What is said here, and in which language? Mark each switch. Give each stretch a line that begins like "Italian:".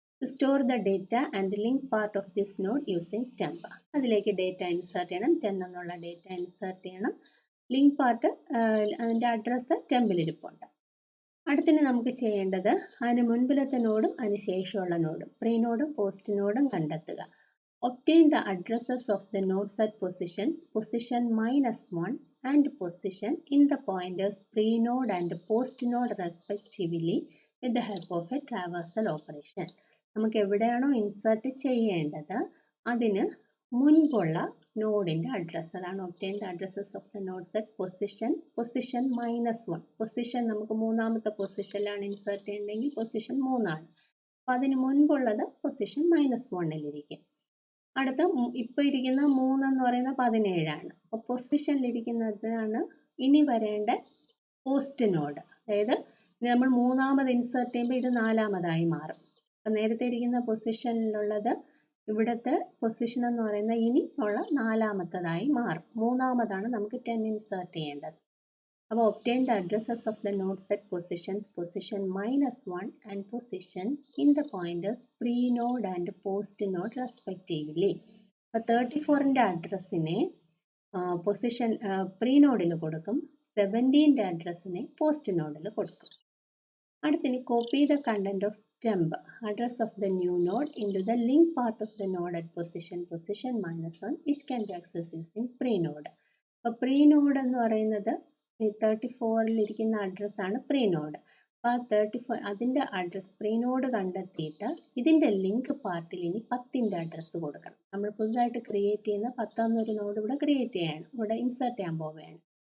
English: Store the data and link part of this node using temp.
Malayalam: അതിലേക്ക് data insert ചെയ്യണം, 10 എന്നുള്ള data insert ചെയ്യണം. Link part, അതിൻ്റെ address ടെമ്പിലിരിപ്പുണ്ട്. അടുത്തിന് നമുക്ക് ചെയ്യേണ്ടത് അതിന് മുൻപിലത്തെ നോഡും അതിന് ശേഷമുള്ള നോഡും പ്രീ നോഡും പോസ്റ്റ് നോഡും കണ്ടെത്തുക.
English: Obtain the addresses of the nodes at positions position -1 and position in the pointers pre-node and post-node respectively with the help of a traversal operation.
Malayalam: നമുക്ക് എവിടെയാണോ ഇൻസേർട്ട് ചെയ്യേണ്ടത് അതിന് മുൻപുള്ള നോഡിൻ്റെ അഡ്രസ്സ്, അതാണ്
English: obtain the addresses of the nodes at position -1.
Malayalam: Position നമുക്ക് മൂന്നാമത്തെ പൊസിഷനിലാണ് insert ചെയ്യേണ്ടതെങ്കിൽ position 3ആണ്. അപ്പോൾ അതിന് മുൻപുള്ളത് പൊസിഷൻ -1-ലിരിക്കും. അടുത്ത ഇപ്പോൾ ഇരിക്കുന്ന 3 എന്ന് പറയുന്നത് 17ആണ്. അപ്പോൾ പൊസിഷനിലിരിക്കുന്നതാണ് ഇനി വരേണ്ട പോസ്റ്റ് നോഡ്. അതായത് നമ്മൾ മൂന്നാമത് ഇൻസേർട്ട് ചെയ്യുമ്പോൾ ഇത് നാലാമതായി മാറും. അപ്പം നേരത്തെ ഇരിക്കുന്ന പൊസിഷനിലുള്ളത് ഇവിടുത്തെ പൊസിഷൻ എന്ന് പറയുന്നത് ഇനി ഉള്ള നാലാമത്തതായി മാറും. മൂന്നാമതാണ് നമുക്ക് 10 ഇൻസേർട്ട് ചെയ്യേണ്ടത്. അപ്പോൾ
English: obtain the addresses of the node set positions, position -1 and position in the pointers pre-node and post-node respectively.
Malayalam: അപ്പോൾ 34ൻ്റെ അഡ്രസ്സിനെ പൊസിഷൻ പ്രീ നോഡിൽ കൊടുക്കും, 17ൻ്റെ അഡ്രസ്സിനെ പോസ്റ്റ് നോഡിൽ കൊടുക്കും.
English: അടുത്തിനി copy the content of temp address of the new node into the link part of the node at position -1 which can be accessed using pre-node.
Malayalam: അപ്പോൾ pre-node എന്ന് പറയുന്നത് 34ൽ ഇരിക്കുന്ന അഡ്രസ്സാണ് pre-node. അപ്പോൾ ആ 34 അതിൻ്റെ അഡ്രസ് pre-node കണ്ടെത്തിയിട്ട് ഇതിൻ്റെ ലിങ്ക് പാർട്ടിൽ ഇനി 10ൻ്റെ അഡ്രസ്സ് കൊടുക്കണം. നമ്മൾ പുതുതായിട്ട് ക്രിയേറ്റ് ചെയ്യുന്ന 10ാമതൊരു നോഡ് ഇവിടെ ക്രിയേറ്റ് ചെയ്യാണ്, ഇവിടെ ഇൻസേർട്ട് ചെയ്യാൻ പോവുകയാണ്.